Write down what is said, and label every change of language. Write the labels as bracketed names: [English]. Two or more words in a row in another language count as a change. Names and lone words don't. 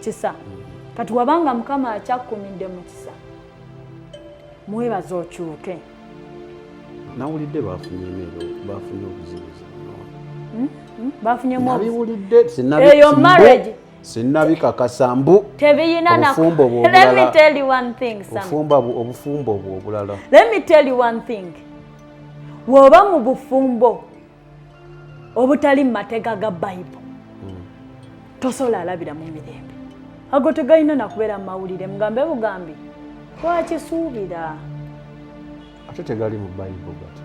[Ganda] Kati wabanga Mukama akyakumidde mu kisa. mwebaza okyuke. Nawulidde bafunye emero, bafunye obuzibuzi. Bafunyemu Nabiwulidde eyo marriage sinnabikakasa mbu tebiyina na. obufumbo obwo [English] Let me [Ganda] obulala. [English] tell you one thing, Sam. [Ganda] Obufumbo obwo obulala. [English] Let me tell you one thing. [Ganda] Woba mu bufumbo obutali mu mateeka ga Bible, tosobola alabira mu mirembe. Ago tegalina nakubeera mu mawulire mugambe bugambi twakisuubira. Ate tegali mu Bible gati.